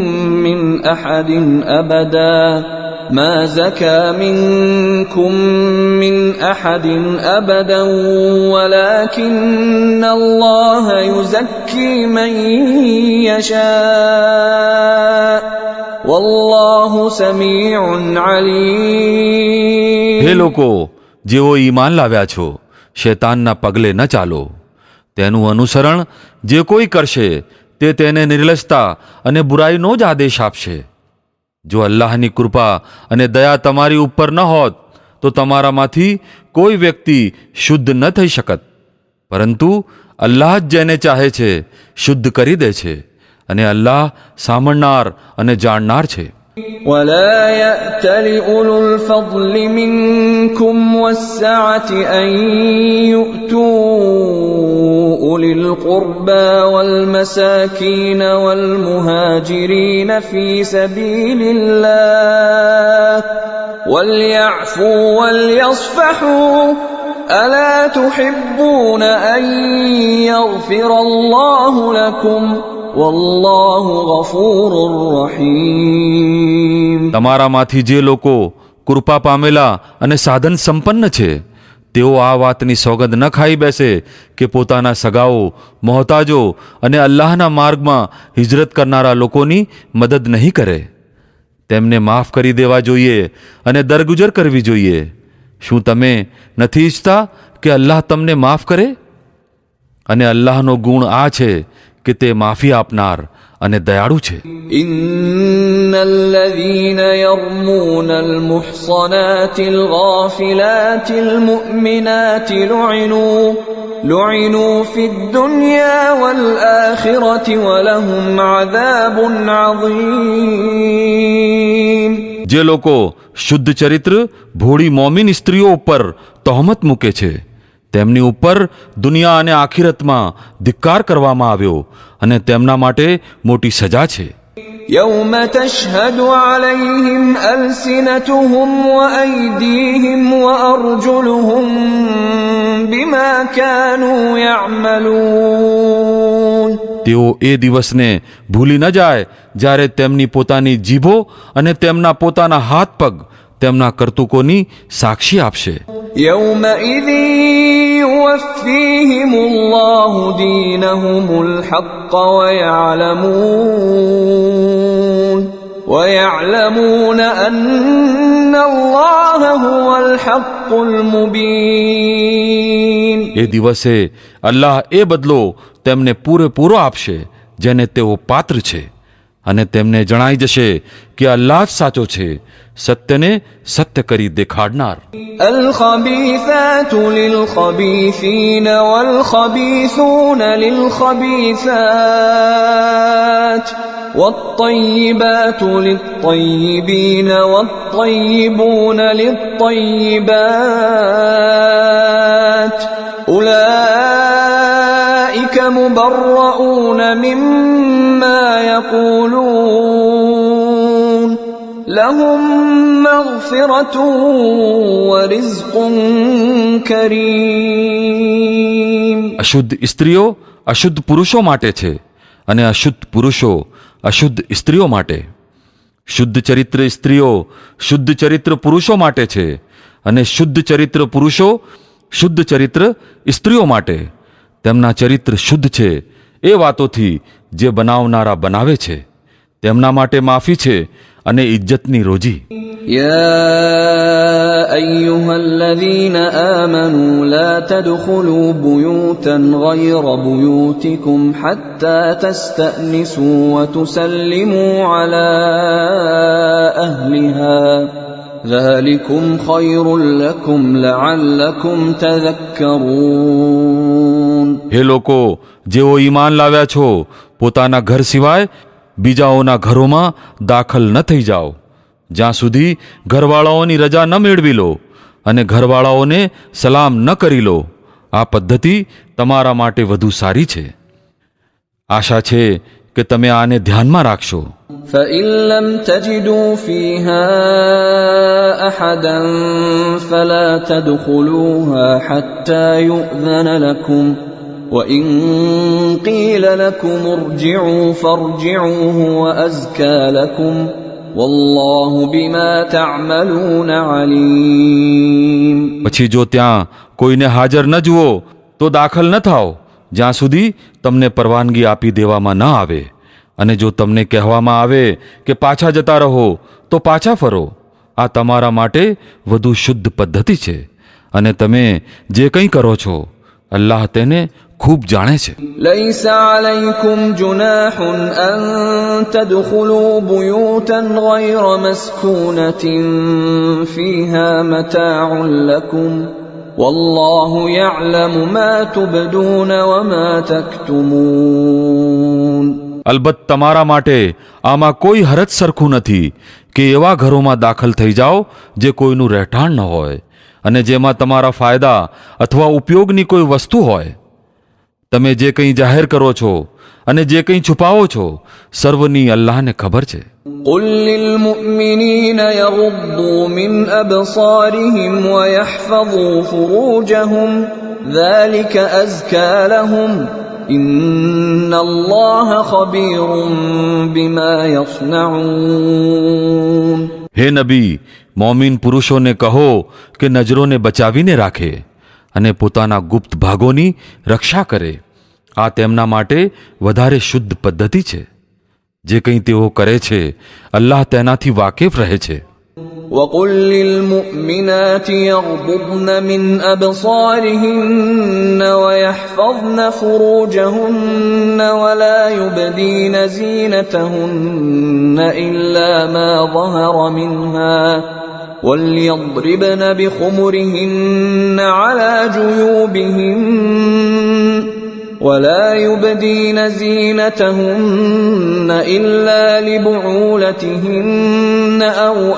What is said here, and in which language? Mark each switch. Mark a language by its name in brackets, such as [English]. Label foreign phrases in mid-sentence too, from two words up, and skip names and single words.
[Arabic] مِّنْ أَحَدٍ أَبَدًا وَلَكِنَّ اللَّهَ يُزَكِّي مَن يَشَاءُ وَاللَّهُ سَمِيعٌ عَلِيمٌ. [Gujarati] હે લોકો જેઓ ઈમાન લાવ્યા છો, શૈતાનના પગલે ન ચાલો. તેનું અનુસરણ જે કોઈ કરશે તે તેને નિર્લજતા અને બુરાઈનો જ આદેશ આપશે. જો અલ્લાહની કૃપા અને દયા તમારી ઉપર ન હોત તો તમારામાંથી કોઈ વ્યક્તિ શુદ્ધ ન થઈ શકત. પરંતુ અલ્લાહ જ જેને ચાહે છે શુદ્ધ કરી દે છે અને અલ્લાહ સાંભળનાર અને જાણનાર છે. [Arabic] وَلَا يَأْتَلِ أُولُو الْفَضْلِ مِنكُمْ وَالسَّعَةِ أَن يُؤْتُوا أُولِي الْقُرْبَى وَالْمَسَاكِينَ وَالْمُهَاجِرِينَ فِي سَبِيلِ اللَّهِ وَلْيَعْفُوا وَلْيَصْفَحُوا أَلَا تُحِبُّونَ أَن يَغْفِرَ اللَّهُ لَكُمْ وَاللَّهُ غَفُورٌ رَحِيمٌ. [Gujarati] તમારામાંથી જે લોકો કૃપા પામેલા અને સાધન સંપન્ન છે તેઓ આ વાતની સોગંદ ન ખાઈ બેસે કે પોતાના સગાઓ, મોહતાજો અને અલ્લાહના માર્ગમાં હિજરત કરનારા લોકોની મદદ નહીં કરે. તેમને માફ કરી દેવા જોઈએ અને દરગુજર કરવી જોઈએ. શું તમે નથી ઈચ્છતા કે અલ્લાહ તમને માફ કરે? અને અલ્લાહનો ગુણ આ છે કે તે માફી આપનાર અને દયાળુ છે. [Arabic] إِنَّ الَّذِينَ يَرْمُونَ الْمُحْصَنَاتِ الْغَافِلَاتِ الْمُؤْمِنَاتِ لُعِنُوا فِي الدُّنْيَا وَالْآخِرَةِ وَلَهُمْ عَذَابٌ عَظِيمٌ. [Gujarati] જે લોકો શુદ્ધ ચરિત્ર ભોળી મોમિન સ્ત્રીઓ ઉપર તહોમત મૂકે છે તેમની ઉપર દુનિયા અને આખિરતમાં ધિક્કાર કરવામાં આવ્યો અને તેમના માટે મોટી સજા છે. [Arabic] يَوْمَ تَشْهَدُ عَلَيْهِمْ أَلْسِنَتُهُمْ وَأَيْدِيهِمْ وَأَرْجُلُهُمْ بِمَا كَانُوا يَعْمَلُونَ. [Gujarati] તેઓ એ દિવસને ભૂલી ન જાય જ્યારે તેમની પોતાની જીભો અને તેમના પોતાના હાથ પગ તેમના કરતૂકોની સાક્ષી આપશે. [Arabic] يَوْمَئِذٍ يُوَفِّيهِمُ اللَّهُ دِينَهُمُ الْحَقَّ وَيَعْلَمُونَ أَنَّ اللَّهَ هُوَ الْحَقُّ الْمُبِينُ. [Gujarati] એ દિવસે અલ્લાહ એ બદલો તેમને પૂરેપૂરો આપશે જેને તેઓ પાત્ર છે. અને તેમને જણાઈ જશે કે અલ્લાહ જ સાચો છે, સત્યને સત્ય કરી દેખાડનાર. [Arabic] الخبيثات للخبيثين والخبيثون للخبيثات والطيبات للطيبين والطيبون للطيبات أولئك مبرؤون مما يقولون لهم مغفرة ورزق كريم. [Gujarati] અશુદ્ધ સ્ત્રીઓ અશુદ્ધ પુરુષો માટે છે અને અશુદ્ધ પુરુષો અશુદ્ધ સ્ત્રીઓ માટે. શુદ્ધ ચરિત્ર સ્ત્રીઓ શુદ્ધ ચરિત્ર પુરુષો માટે છે અને શુદ્ધ ચરિત્ર પુરુષો શુદ્ધ ચરિત્ર સ્ત્રીઓ માટે. તેમના ચરિત્ર શુદ્ધ છે એ વાતોથી જે બનાવનારા બનાવે છે, તેમના માટે માફી છે અને ઇજ્જતની રોજી. [Arabic] يا أيها الذين آمنوا لا تدخلوا بيوتا غير بيوتكم حتى تستأنسوا وتسلموا على أهلها ذلكم خير لكم لعلكم تذكرون. [Gujarati] હે લોકો જેઓ ઈમાન લાવ્યા છો, પોતાના ઘર સિવાય બીજાઓના ઘરોમાં દાખલ ન થઈ જાઓ જ્યાં સુધી ઘરવાળાઓની રજા ન મેળવી લો અને ઘરવાળાઓને સલામ ન કરી લો. આ પદ્ધતિ તમારા માટે વધુ સારી છે. આશા છે કે તમે આને ધ્યાનમાં રાખશો. [Arabic] فإن لم تجدوا فيها أحدا فلا تدخلوها حتى يؤذن لكم وإن قيل لكم ارجعوا فارجعوا هو أزكى لكم والله بما تعملون عليم. [Gujarati] પછી જો ત્યાં કોઈને હાજર ન જુઓ તો દાખલ ન થાઓ જ્યાં સુધી તમને પરવાનગી આપી દેવામાં ન આવે. અને જો તમને કહેવામાં આવે કે પાછા જતા રહો તો પાછા ફરો. આ તમારા માટે વધુ શુદ્ધ પદ્ધતિ છે અને તમે જે કંઈ કરો છો અલ્લાહ તેને ખૂબ જાણે છે. [Arabic] ليس عليكم جناح أن تدخلوا بيوتا غير مسكونة فيها متاع لكم والله يعلم ما تبدون وما تكتمون. [Gujarati] અલબત્ત તમારા માટે આમાં કોઈ હરજ સરખું નથી કે એવા ઘરોમાં દાખલ થઈ જાઓ જે કોઈનું રહેઠાણ ન હોય અને જેમાં તમારા ફાયદા અથવા ઉપયોગની કોઈ વસ્તુ હોય. તમે જે કંઈ જાહેર કરો છો અને જે કંઈ છુપાવો છો સર્વની અલ્લાહને ખબર છે. [Arabic] قل للمؤمنين يغضوا من أبصارهم ويحفظوا فروجهم ذلك أزكى لهم إن الله خبير بما يصنعون. [Gujarati] હે નબી, મોમિન પુરુષોને કહો કે નજરોને બચાવીને રાખે અને પોતાના ગુપ્ત ભાગોની રક્ષા કરે. આ તેમના માટે વધારે શુદ્ધ પદ્ધતિ છે. જે કંઈ તેઓ કરે છે અલ્લાહ તેનાથી વાકેફ રહે છે. [Arabic] وقل للمؤمنات يغضضن من أبصارهن ويحفظن فروجهن ولا يبدين زينتهن إلا ما ظهر منها وليضربن بخمرهن على جيوبهن ولا يبدين زينتهن إلا لبعولتهن أو